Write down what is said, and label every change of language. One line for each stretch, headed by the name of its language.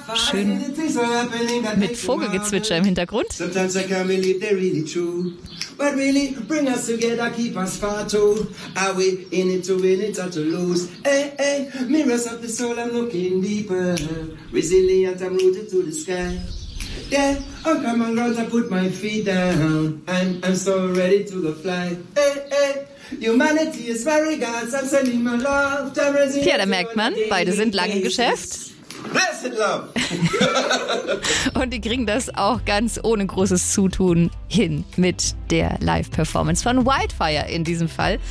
German: Schön mit Vogelgezwitscher im Hintergrund.
English: Sometimes I can't believe they're really true. But really, bring us together, keep us far too. Are we in it to win it or to lose? Hey, hey, mirrors of the soul, I'm looking deeper. Resilient, I'm rooted to the sky. Yeah, I'm coming round, I put my feet down. I'm so ready to go fly. Hey, hey.
German: Tja, da merkt man, beide sind lange im Geschäft.
English: Blessed love.
German: Und die kriegen das auch ganz ohne großes Zutun hin mit der Live-Performance von Wildfire in diesem Fall.